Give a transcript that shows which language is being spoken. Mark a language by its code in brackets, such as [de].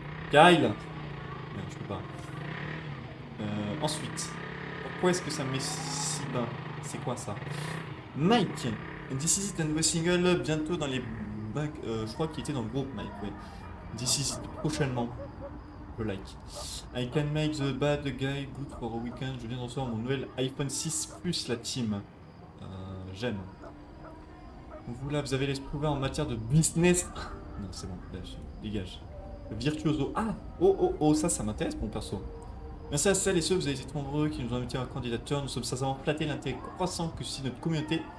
[fr] Kyle. Non, je peux pas. Ensuite, pourquoi est-ce que ça me met si bas? C'est quoi ça? Mike. This is it, un nouveau single bientôt dans les bacs. Je crois qu'il était dans le groupe, Mike, oui. This is it, prochainement. Je like. [en] I can make the bad guy good for a weekend. [fr] Je viens de recevoir mon nouvel iPhone 6 Plus, la team. J'aime. Vous là, vous avez l'esprit ouvert en matière de business. Non, c'est bon, dégage. Virtuoso. Ah, oh, ça m'intéresse, mon perso. Merci à celles et ceux, vous avez été trop nombreux qui nous ont invités à un candidature. Nous sommes sincèrement flattés de l'intérêt croissant que suscite notre communauté.